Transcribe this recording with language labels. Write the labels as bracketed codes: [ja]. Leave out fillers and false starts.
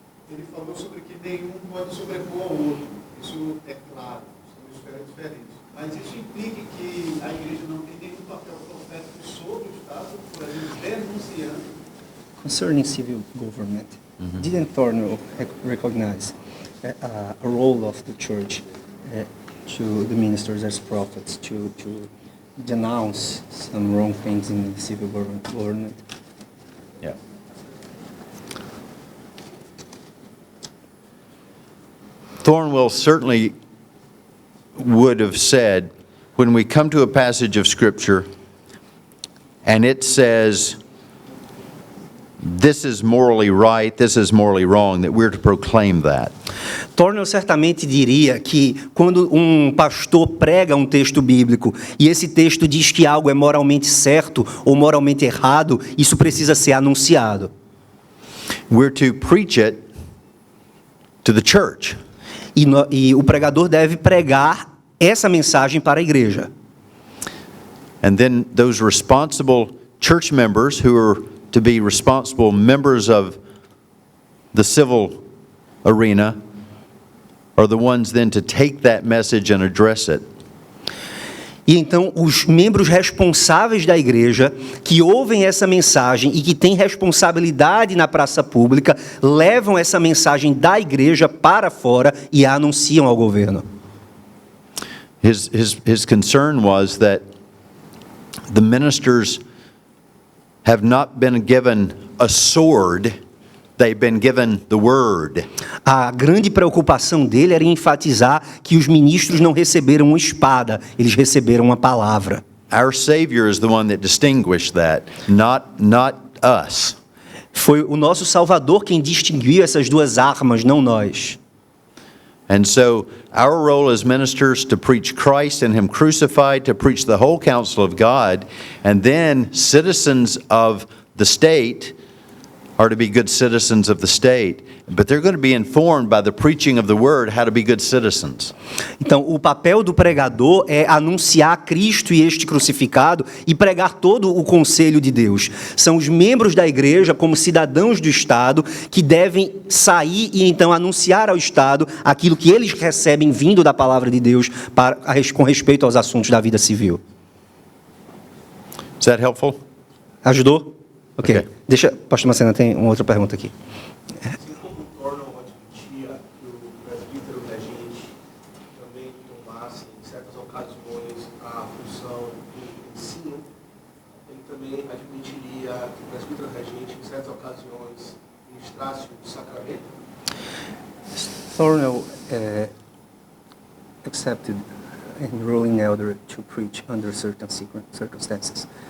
[pt] Ele falou sobre que nenhum pode sobrepor ao outro. Isso é claro, são esferas diferentes. Mas isso implica que a igreja não tem nenhum papel profético sobre o Estado, por exemplo, denunciando. [en] Concerning civil government, didn't Thornwell recognize a role of the church to the ministers as prophets to denounce some wrong things in the civil government? Yeah. Thornwell certainly would have said, when we come to a passage of Scripture and it says, this is morally right, this is morally wrong, that we're to proclaim that. [pt] Thornwell certamente diria que quando um pastor prega um texto bíblico e esse texto diz que algo é moralmente certo ou moralmente errado, isso precisa ser anunciado. [en] we're to preach it to the church. [pt] E o pregador deve pregar essa mensagem para a igreja. [en] And then those responsible church members who are to be responsible members of the civil arena are the ones then to take that message and address it. [pt] E então os membros responsáveis da igreja que ouvem essa mensagem e que têm responsabilidade na praça pública levam essa mensagem da igreja para fora e a anunciam ao governo. [en] His concern was that the ministers have not been given a sword, they've been given the word. [pt] A grande preocupação dele era enfatizar que os ministros não receberam uma espada, eles receberam uma palavra. [en] Our Savior is the one that distinguished that, not us. [pt] Foi o nosso Salvador quem distinguiu essas duas armas, não nós. [en] And so our role as ministers to preach Christ and Him crucified, to preach the whole counsel of God, and then citizens of the state are to be good citizens of the state, but they're going to be informed by the preaching of the word how to be good citizens. [pt] Então, o papel do pregador é anunciar Cristo e este crucificado e pregar todo o conselho de Deus. São os membros da igreja, como cidadãos do Estado, que devem sair e então anunciar ao Estado aquilo que eles recebem vindo da palavra de Deus com respeito aos assuntos da vida civil. [en] Is that helpful? [pt] Ajudou? Ok. Ok. Pastor Macena, tem uma outra pergunta aqui. Assim como Thornwell admitia que o presbítero regente também tomasse, em certas ocasiões, a função do ensino, ele também admitiria que o presbítero regente, em certas ocasiões, ministrasse o sacramento? [en] Thornwell accepted in ruling elder to preach under certain circumstances.